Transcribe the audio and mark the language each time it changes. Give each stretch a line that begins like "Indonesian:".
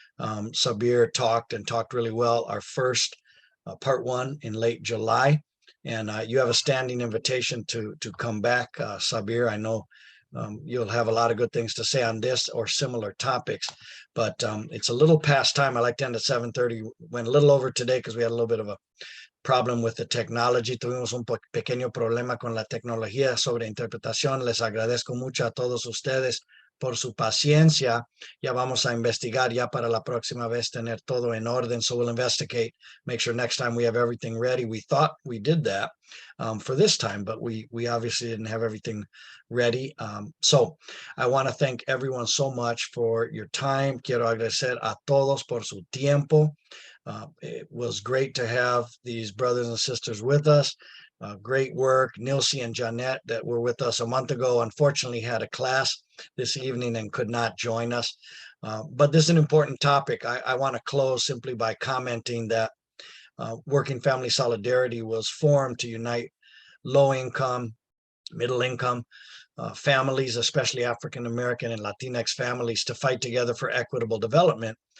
English: Sabir talked really well. Our first part one in late July, and you have a standing invitation to come back, Sabir. I know you'll have a lot of good things to say on this or similar topics, but it's a little past time. I like to end at 7:30. Went a little over today because we had a little bit of a problem with the technology.
Spanish: Tuvimos un pequeño problema con la tecnología sobre interpretación. Les agradezco mucho a todos ustedes por su paciencia. Ya vamos a investigar ya para la próxima vez tener todo en orden.
English: So we'll investigate, make sure next time we have everything ready. We thought we did that for this time, but we obviously didn't have everything ready. So I want to thank everyone so much for your time.
Spanish: Quiero agradecer a todos por su tiempo.
English: It was great to have these brothers and sisters with us. Great work. Nilsi and Jeanette that were with us a month ago, unfortunately had a class this evening and could not join us. But this is an important topic. I want to close simply by commenting that Working Family Solidarity was formed to unite low-income, middle-income families, especially African American and Latinx families, to fight together for equitable development.